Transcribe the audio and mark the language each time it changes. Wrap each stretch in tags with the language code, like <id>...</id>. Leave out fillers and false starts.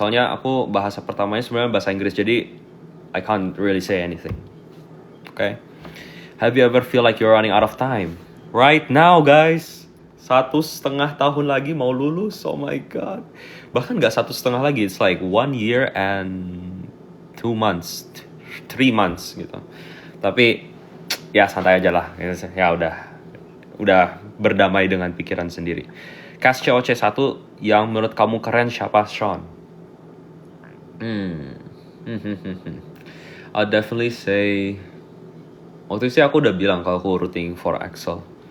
<id>Soalnya aku bahasa pertamanya sebenarnya bahasa Inggris. Jadi</id> <en>I can't really say anything. Okay? Have you ever feel like you're running out of time? Right now guys.</en> <id>1,5 tahun lagi mau lulus.</id> <en>Oh my god.</en> <id>Bahkan gak 1,5 lagi.</id> <en>It's like 1 year and 2 months. 3 months</en> <id>gitu. Tapi ya santai aja lah. Ya udah berdamai dengan pikiran sendiri. Cast COC 1 yang menurut kamu keren siapa, Sean?</id> <en>I'll definitely say,</en> <id>waktu itu sih aku udah bilang kalau aku</id> <en>rooting for</en> <id>Axel.</id>